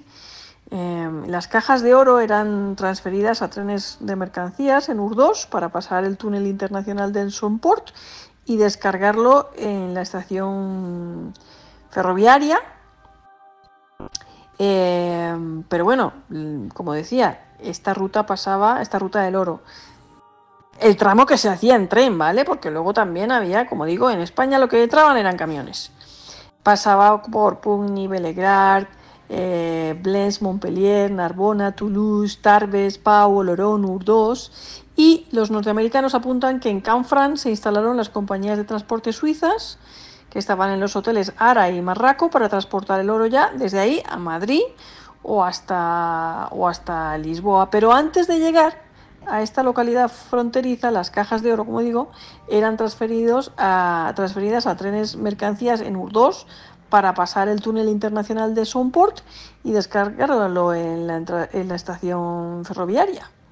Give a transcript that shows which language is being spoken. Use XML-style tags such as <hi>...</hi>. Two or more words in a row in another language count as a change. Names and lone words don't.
<es>Las cajas de oro eran transferidas a trenes de mercancías en Urdós para pasar el túnel internacional del Somport y descargarlo en la estación ferroviaria. Pero bueno, como decía, esta ruta del oro, el tramo que se hacía en tren, ¿vale? Porque luego también había, como digo, en España lo que entraban eran camiones. Pasaba por Pugny, Bellegrad, Blens, Montpellier, Narbona, Toulouse, Tarbes, Pau, Oloron, Urdós. Y los norteamericanos apuntan que en Canfranc se instalaron las compañías de transporte suizas que estaban en los hoteles Ara y Marraco para transportar el oro ya desde ahí a Madrid o hasta Lisboa. Pero antes de llegar a esta localidad fronteriza, las cajas de oro, como digo, eran transferidas a trenes mercancías en Urdós para pasar el túnel internacional de Somport y descargarlo en la estación ferroviaria.</es>